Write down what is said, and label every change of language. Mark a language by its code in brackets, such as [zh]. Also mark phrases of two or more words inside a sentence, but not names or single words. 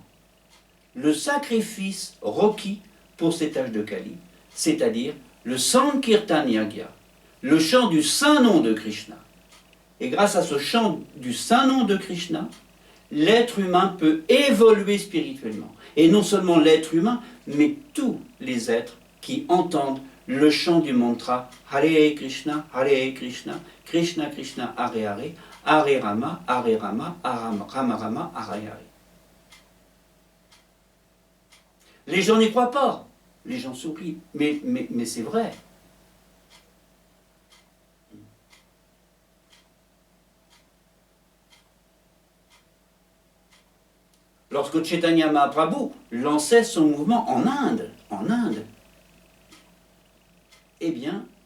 [fr] Le sacrifice requis pour cet âge de Kali, c'est-à-dire le [sa] Sankirtan Yagya, [fr] le chant du saint nom de Krishna. Et grâce à ce chant du saint nom de Krishna, l'être humain peut évoluer spirituellement. Et non seulement l'être humain, mais tous les êtres qui entendent le chant du mantra [sa] Hare Krishna, Krishna Krishna, Hare Hare, [fr] Hare Rama, Rama Rama, Hare Hare. Les gens n'y croient pas. Les gens s'oublient. Mais c'est vrai. Lorsque Chaitanya Mahaprabhu lançait son mouvement en Inde, eh bien,